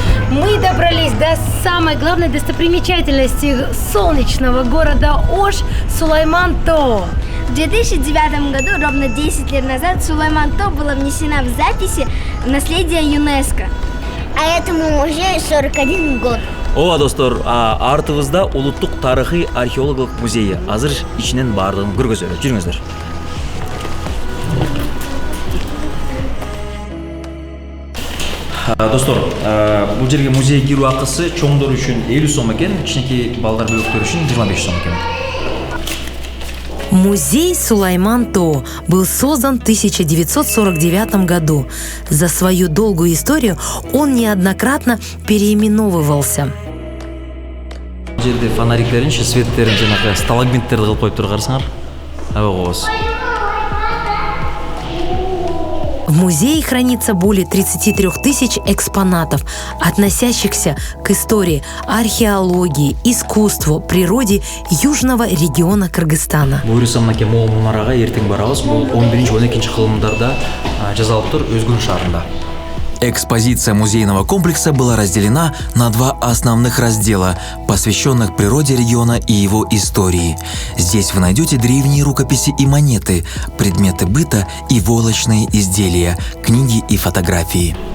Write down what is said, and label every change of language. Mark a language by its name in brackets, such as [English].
[Russian] Мы добрались до самой главной достопримечательности солнечного города Ош – Сулайман-Тоо. В 2009 году, ровно 10 лет назад, Сулайман-Тоо была внесена в записи наследия ЮНЕСКО. А этому музею 41 год. [Kyrgyz] Ооба достор, артыбызда улуттук тарыхый археологиялык музейи. Азыр ичинен баардыгын көргөзөлү. Жүрүңүздөр. Достор, бул жерге музей кирүү акысы чоңдор үчүн 50 сом экен, кичинекей балдар бөлөктөр үчүн 25 сом экен. [Russian] Музей Сулайман-Тоо был создан в 1949 году. За свою долгую историю он неоднократно переименовывался. [Kyrgyz] Бул жерде фонариктерин, светтерин, жанагы сталагмиттерди кылып коюп туруп карасаңар. Аба кообуз. [Russian] В музее хранится более 33 тысяч экспонатов, относящихся к истории, археологии, искусству, природе южного региона Кыргызстана. [Kyrgyz] Буюрса мынакей мол мунарага эртең барабыз. Бул 11-12 кылымдарда жазалыптыр Өзгүн шаарында. [Russian] Экспозиция музейного комплекса была разделена на два основных раздела, посвященных природе региона и его истории. Здесь вы найдете древние рукописи и монеты, предметы быта и волочные изделия, книги и фотографии.